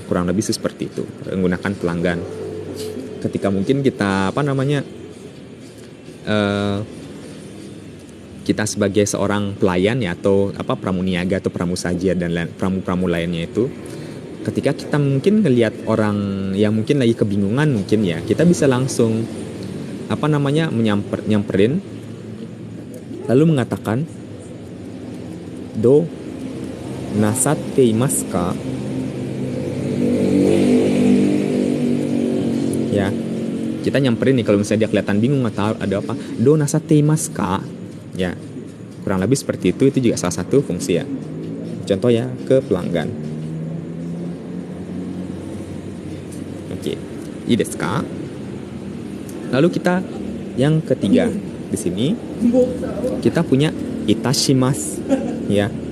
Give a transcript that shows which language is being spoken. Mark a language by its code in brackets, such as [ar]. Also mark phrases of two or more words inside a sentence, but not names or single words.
[id] Kurang lebih seperti itu, menggunakan pelanggan. Ketika mungkin kita kita sebagai seorang pelayan ya, atau pramuniaga atau pramusaja dan pramu-pramu lainnya itu, ketika kita mungkin ngelihat orang yang mungkin lagi kebingungan mungkin ya, kita bisa langsung nyamperin lalu mengatakan [ja] どうなさっていますか, [id] ya. Kita nyamperin nih kalau misalnya dia kelihatan bingung atau ada apa, [ja] どうなさっていますか, [id] ya, kurang lebih seperti itu juga salah satu fungsi ya. Contoh ya, ke pelanggan. Oke, [ja] いいですか? [id] Lalu kita yang ketiga di sini kita punya itashimasu, ya.